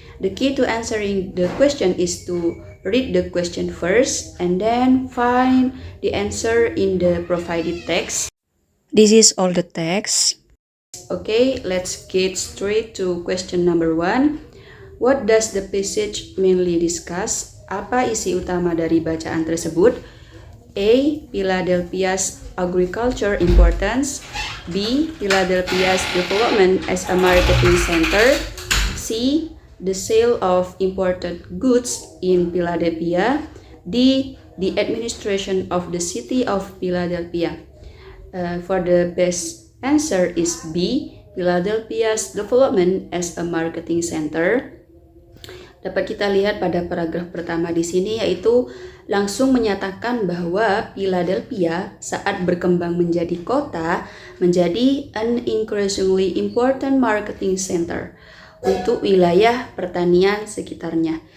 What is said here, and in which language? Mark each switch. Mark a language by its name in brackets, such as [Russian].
[English] The key to answering the question is to read the question first and then find the answer in the provided text. This is all the text. Okay, let's get straight to question number 1. What does the passage mainly discuss? [Indonesian] Apa isi utama dari bacaan tersebut? [English] A. Philadelphia's agriculture importance. B. Philadelphia's development as a marketing center. C. The sale of imported goods in Philadelphia. D. The administration of the city of Philadelphia. For the best answer is B. Philadelphia's development as a marketing center. [Indonesian] Dapat kita lihat pada paragraf pertama di sini, yaitu langsung menyatakan bahwa Philadelphia saat berkembang menjadi kota menjadi [English] an increasingly important marketing center [Indonesian] untuk wilayah pertanian sekitarnya.